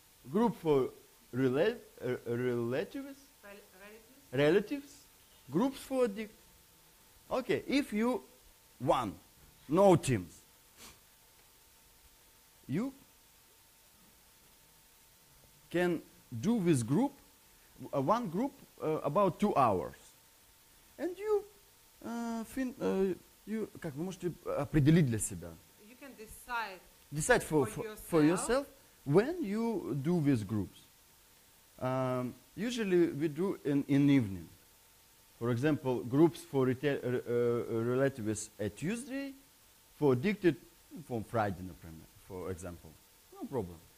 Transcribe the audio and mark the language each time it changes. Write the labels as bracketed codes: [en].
[en] Group for relatives. Relatives. Groups for addict. Okay, if you one, no teams. You can do this group, one group about 2 hours. And you, [ru] как вы можете определить для себя. [en] You can decide. Decide for yourself when you do these groups. Usually we do in evening. For example, groups for relatives at Tuesday, for addicted from Friday, for example. No problem.